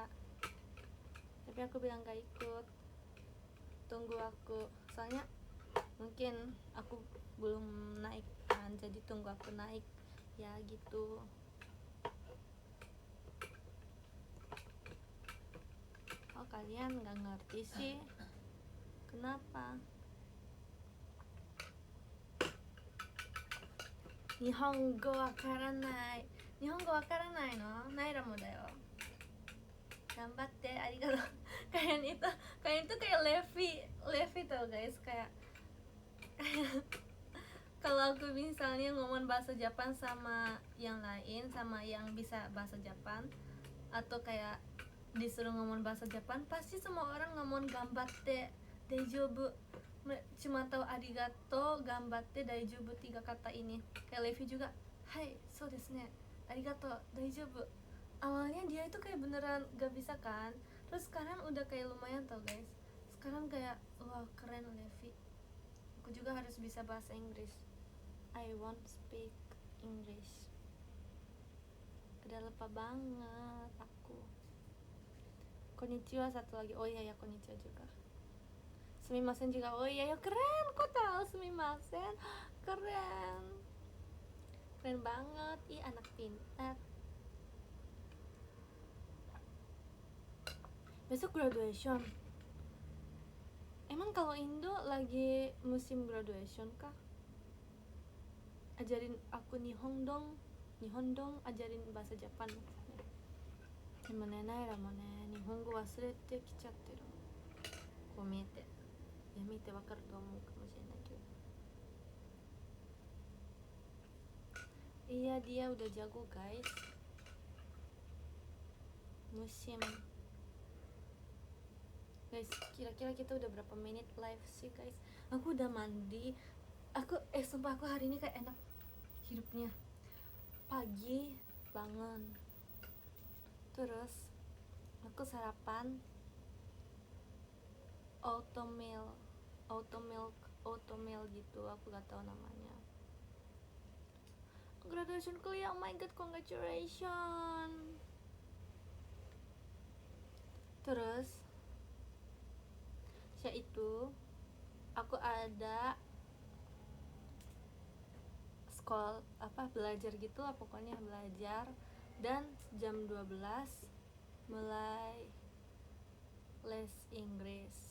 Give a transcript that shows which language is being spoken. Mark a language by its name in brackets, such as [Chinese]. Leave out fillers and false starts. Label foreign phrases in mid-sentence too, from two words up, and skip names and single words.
[Indonesian] Tapi aku bilang gak ikut, tunggu aku, soalnya mungkin aku belum naik kan, jadi tunggu aku naik ya gitu. Oh kalian gak ngerti sih, kenapa? [Japanese] 日本語わからない. 日本語わからないの？Naira もだよ. 頑張って、ありがとう. [Indonesian] Kalian itu kayak Levi tau guys, kayak kalau aku misalnya ngomong bahasa Jepang sama yang lain, sama yang bisa bahasa Jepang, atau kayak disuruh ngomong bahasa Jepang, pasti semua orang ngomong [Japanese] 頑張って、大丈夫. [Indonesian] Cuma tahu [Japanese] ありがとう、頑張って、大丈夫, [Indonesian] 3 kata ini. Kayak Levi juga, hai, [Japanese] そうですね、ありがとう、大丈夫. [Indonesian] Awalnya dia itu kayak beneran gak bisa kan, terus sekarang udah kayak lumayan tau guys. Sekarang kayak wah keren Levi. Aku juga harus bisa bahasa Inggris. [English] I want speak English. [Indonesian] Udah lupa banget aku. Konnichiwa satu lagi. Oh iya ya, konnichiwa juga. Sumimasen juga. Oh iya ya, keren. Kok tahu sumimasen? Keren. Keren banget. Ih, anak pintar. Besok graduation. Emang kalau Indo lagi musim graduation kah? Ajarin aku Nihon dong, ajarin bahasa Jepang maksudnya. [Japanese] でもね、Naira もね, 日本語忘れてきちゃってる。こう見えて、いや見てわかると思うかもしれないけど。 [Indonesian] Iya dia udah jago guys. Musim. Guys, kira-kira kita udah berapa menit live sih guys? Aku udah mandi. Sumpah aku hari ini kayak enak hidupnya. Pagi bangun, terus aku sarapan oatmeal oatmeal gitu, aku gak tahu namanya. Graduation kuliah, [English] oh my god, congratulations. [Indonesian] Terus saya itu aku ada sekolah belajar gitu lah, pokoknya belajar, dan jam 12 mulai les Inggris.